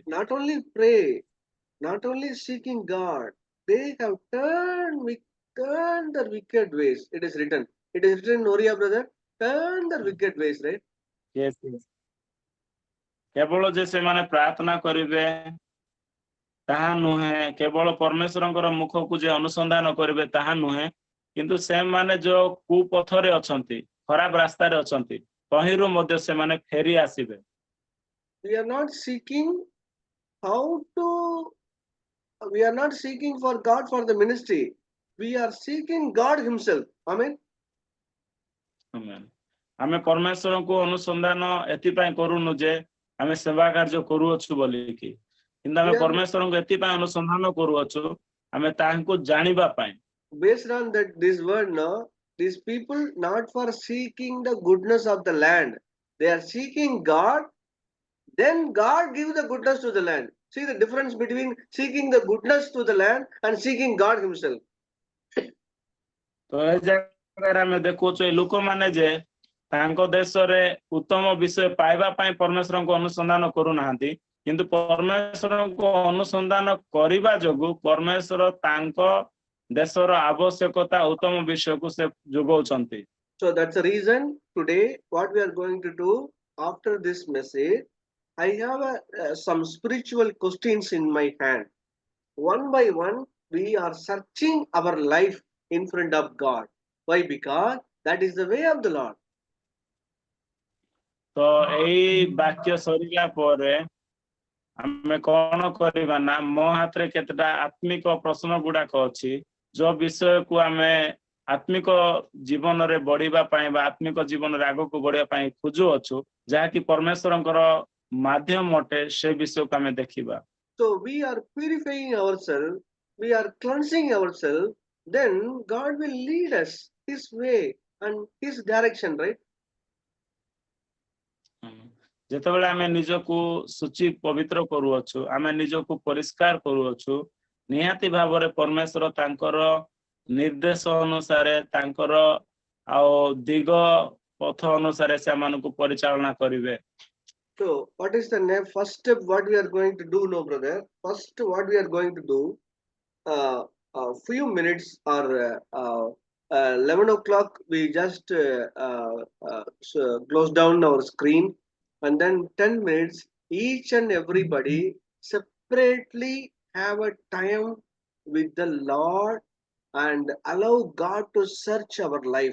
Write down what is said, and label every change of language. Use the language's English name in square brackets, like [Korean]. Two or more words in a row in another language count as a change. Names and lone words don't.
[English] Not only pray, not only seeking God, they have turned their wicked ways. It is written. It is written, Noria brother, turn their wicked ways, right? Yes, yes. [Odia] କେବଳ ଯେ ସେମାନେ ପ୍ରାର୍ଥନା କରିବେ ତାହା ନୁହେଁ, କେବଳ ପରମେଶ୍ୱରଙ୍କର ମୁଖକୁ ଯେ ଅନୁସନ୍ଧାନ କରିବେ ତାହା ନୁହେଁ, କିନ୍ତୁ ସେମାନେ ଯୋଉ କୁପଥରେ ଅଛନ୍ତି, ଖରାପ ରାସ୍ତାରେ ଅଛନ୍ତି, ତହିଁରୁ ମଧ୍ୟ ସେମାନେ ଫେରି ଆସିବେ। [English] We are not seeking we are not seeking for God for the ministry. We are seeking God himself. Amen. Amen. [Odia] ଆମେ ପରମେଶ୍ୱରଙ୍କୁ ଅନୁସନ୍ଧାନ ଏଥିପାଇଁ କରୁନୁ ଯେ ଆମେ ସେବା କାର୍ଯ୍ୟ କରୁଅଛୁ ବୋଲିକି, କିନ୍ତୁ ଆମେ ପରମେଶ୍ୱରଙ୍କୁ ଏଥିପାଇଁ ଅନୁସନ୍ଧାନ କରୁଅଛୁ ଆମେ ତାହାଙ୍କୁ ଜାଣିବା ପାଇଁ। [English] Based on that this word, no, these people not for seeking the goodness of the land, they are seeking God, then God gives the goodness to the land. See the difference between seeking the goodness to the land and seeking God himself. [Odia] ତ ଏ ଜାଗାରେ ଆମେ ଦେଖୁଛୁ ଏ ଲୋକମାନେ ଯେ ତାଙ୍କ ଦେଶରେ ଉତ୍ତମ ବିଷୟ ପାଇବା ପାଇଁ ପରମେଶ୍ୱରଙ୍କୁ ଅନୁସନ୍ଧାନ କରୁନାହାନ୍ତି, କିନ୍ତୁ ପରମେଶ୍ୱରଙ୍କୁ ଅନୁସନ୍ଧାନ କରିବା ଯୋଗୁଁ ପରମେଶ୍ୱର ତାଙ୍କ ଦେଶର ଆବଶ୍ୟକତା ଉତ୍ତମ ବିଷୟକୁ ସେ ଯୋଗାଉଛନ୍ତି। [English] So that's the reason today what we are going to do after this message, I have some spiritual questions in my hand. One by one, we are searching our life in front of God. Why? Because that is the way of the Lord. [Odia] ତ ଏଇ ବାକ୍ୟ ସରିଲା ପରେ ଆମେ କଣ କରିବା ନା, ମୋ ହାତରେ କେତେଟା ଆତ୍ମିକ ପ୍ରଶ୍ନ ଗୁଡାକ ଅଛି, ଯୋଉ ବିଷୟକୁ ଆମେ ଆତ୍ମିକ ଜୀବନରେ ବଢିବା ପାଇଁ ବା ଆତ୍ମିକ ଜୀବନରେ ଆଗକୁ ବଢିବା ପାଇଁ ଖୋଜୁଅଛୁ, ଯାହାକି ପରମେଶ୍ୱରଙ୍କର ମାଧ୍ୟମ ଅଟେ, ସେ ବିଷୟକୁ ଆମେ ଦେଖିବା। [English] So we are purifying ourselves, we are cleansing ourselves, then God will lead us his way and his direction, right? [Odia] ଯେତେବେଳେ ଆମେ ନିଜକୁ ଶୁଚି ପବିତ୍ର କରୁଅଛୁ, ଆମେ ନିଜକୁ ପରିଷ୍କାର କରୁଅଛୁ, ନିହାତି ଭାବରେ ପରମେଶ୍ୱର ତାଙ୍କର ନିର୍ଦ୍ଦେଶ ଅନୁସାରେ ତାଙ୍କର ଆଉ ଦିଗ ପଥ ଅନୁସାରେ ସେମାନଙ୍କୁ ପରିଚାଳନା କରିବେ। [English] So what is the first step what we are going to do, no brother? First what we are going to do, a few minutes or 11 o'clock we just close down our screen, and then 10 minutes each and everybody separately have a time with the Lord and allow God to search our life.